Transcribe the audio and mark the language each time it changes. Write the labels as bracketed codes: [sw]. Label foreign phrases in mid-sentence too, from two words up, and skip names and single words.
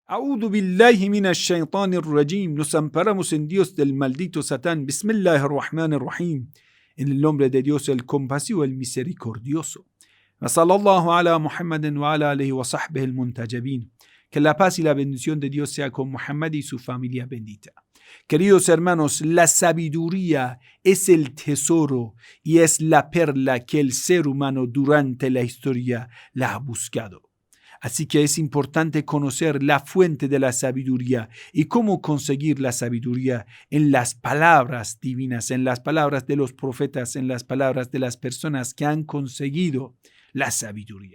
[ar] أعوذ بالله من الشيطان الرجيم. [es] Nos amparamos en Dios del maldito Satán. Bismillahirrahmanirrahim. En el nombre de Dios, el compasivo, el misericordioso. [ar] وصلى الله على محمد وعلى آله وصحبه المنتجبين. [es] Que la paz y la bendición de Dios sea con Muhammad y su familia bendita. Queridos hermanos, la sabiduría es el tesoro y es la perla que el ser humano durante la historia la ha buscado. Así que es importante conocer la fuente de la sabiduría y cómo conseguir la sabiduría en las palabras divinas, en las palabras de los profetas, en las palabras de las personas que han conseguido la sabiduría.